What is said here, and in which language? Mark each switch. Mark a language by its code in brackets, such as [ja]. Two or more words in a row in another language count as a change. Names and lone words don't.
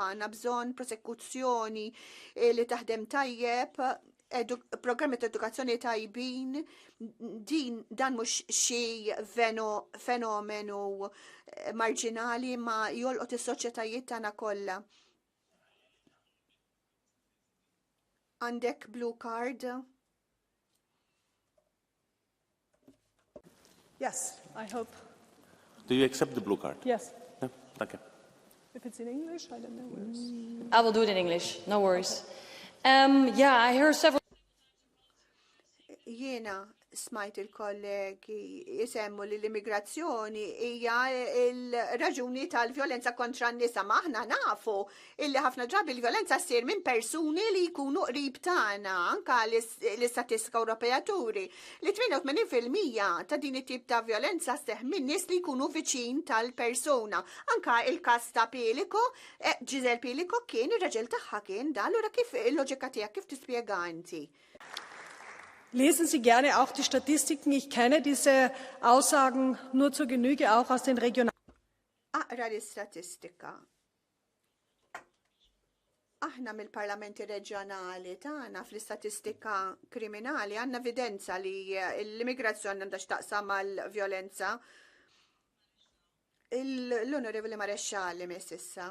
[mt] Għandna bżonn prosekuzzjoni li taħdem tajjeb, programmi ta' edukazzjoni tajbin, dan mhux xi fenomenu marġinali ma jolqot is-soċjetajiet tagħna kollha. Għandek [en] blue card? yes, I hope. Do you accept the blue card? Yes. Yeah, okay. If it's in English, I don't know. I will do it in English, no worries. Yeah, I heard several... [mt] Jiena smajt il-kollegi jisemmu li l-immigrazzjoni hija il-raġuni tal-vjolenza kontra n-nisa. Ma aħna nafu illi ħafna drabi l-vjolenza ssir minn persuni li jkunu qrib tagħna, anka l-istatistika Ewropea turi li 88% ta' din it-tip ta' vjolenza seħ minn nies li jkunu viċin tal-persuna. Anka il-każ ta' Pilico, Giselle Pilico kien ir-raġel tagħha kien dan, allura kif il-loġika tiegħek kif tispjega inti? [de] Lesen Sie gerne auch die Statistiken. Ich kenne diese Aussagen nur zur Genüge, auch aus den regionalen. [mt] Aqra l-istatistika. Aħna mill-parlamenti reġjonali tagħna fl-istatistika kriminali għandna evidenza li l-immigrazzjoni għandha x'taqsam mal-vjolenza. L-Onorevoli Marexxali miss issa.